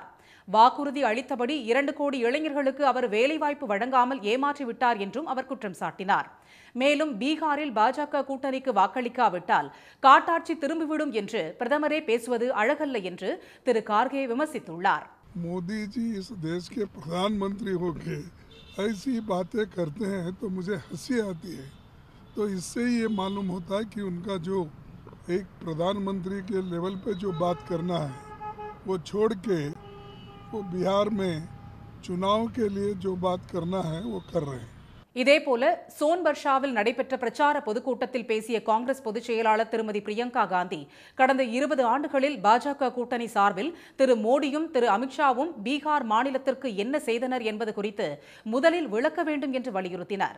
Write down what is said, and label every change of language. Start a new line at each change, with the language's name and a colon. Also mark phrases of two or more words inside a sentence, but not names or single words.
Tamil: வாக்குறுதி அளித்தபடி 2 கோடி இளைஞர்களுக்கு அவர் வேலைவாய்ப்பு வழங்காமல் ஏமாற்றிவிட்டார் என்றும் அவர் குற்றம் சாட்டினார். மேலும் பீகாரில் பாஜக கூட்டணிக்கு வாக்களிக்காவிட்டால் காட்டாட்சி திரும்பிவிடும் என்று பிரதமரே பேசுவது அழகல்ல என்று திரு கார்கே விமர்சித்துள்ளார்.
Hindi: मोदी जी इस देश के प्रधानमंत्री होके ऐसी बातें करते हैं तो मुझे हंसी आती है। तो इससे ही ये मालूम होता है कि उनका जो एक प्रधानमंत्री के लेवल पे जो बात करना है वो छोड़ के वो बिहार में चुनाव के लिए जो बात करना है वो कर रहे हैं.
Tamil: இதேபோல சோன்பர்ஷாவில் நடைபெற்ற பிரச்சார பொதுக்கூட்டத்தில் பேசிய காங்கிரஸ் பொதுச் செயலாளர் திருமதி பிரியங்கா காந்தி, கடந்த 20 ஆண்டுகளில் பாஜக கூட்டணி சார்பில் திரு மோடியும் திரு அமித்ஷாவும் பீகார் மாநிலத்திற்கு என்ன செய்தனர் என்பது குறித்து முதலில் விளக்க வேண்டும் என்று வலியுறுத்தினார்.